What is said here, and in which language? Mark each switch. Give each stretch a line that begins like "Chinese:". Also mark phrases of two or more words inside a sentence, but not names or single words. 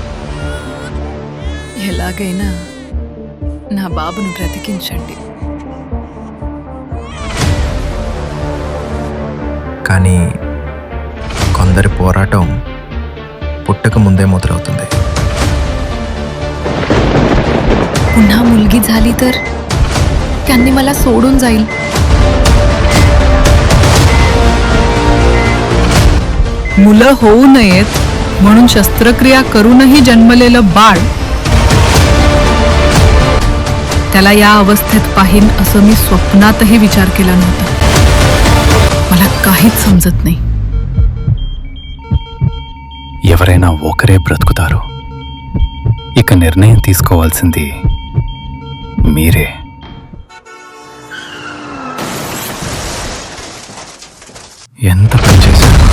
Telugu: ఎలాగైనా నా బాబును బ్రతికించండి. కానీ కొందరి పోరాటం పుట్టక ముందే మొదలవుతుంది.
Marathi: पुन्हा मुलगी झाली तर त्यांनी मला सोडून जाईल. मुलं होऊ नयेत म्हणून शस्त्रक्रिया करूनही जन्मलेलं बाळ त्याला या अवस्थेत पाहीन असं मी स्वप्नातही विचार केला नव्हता. मला काहीच समजत नाही.
Telugu: ఎవరైనా ఒకరే బ్రతుకుతారు. ఇక నిర్ణయం తీసుకోవాల్సింది మీరే. ఎంత పని చేశారు?